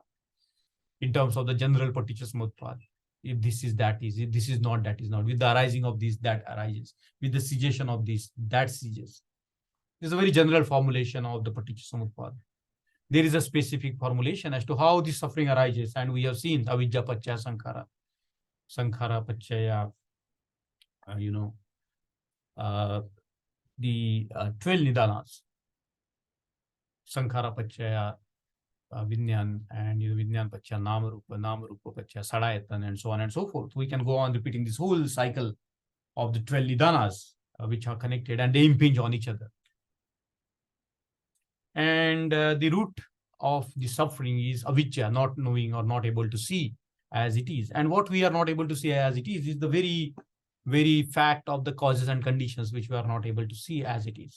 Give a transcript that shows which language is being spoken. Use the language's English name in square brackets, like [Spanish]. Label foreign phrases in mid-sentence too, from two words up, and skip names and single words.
[English] In terms of the general [Pali] Paticca Samutpada, [English] if this is, that is, if this is not, that is not. With the arising of this, that arises. With the cessation of this, that ceases. This is a very general formulation of the [Pali] Paticca Samutpada. [English] There is a specific formulation as to how this suffering arises, and we have seen [Pali] Avijja Paccaya Sankhara, Sankhara Paccaya, [English] the 12 Nidanas, [Pali] Sankhara Paccaya, Vinyan, [English] and [Pali] Vinyan Paccaya Namarupa Paccaya Sadayatan, [English] and so on and so forth. We can go on repeating this whole cycle of the 12 Nidanas, which are connected, and they impinge on each other. And the root of the suffering is avijja, not knowing or not able to see as it is. And what we are not able to see as it is the very fact of the causes and conditions which we are not able to see as it is.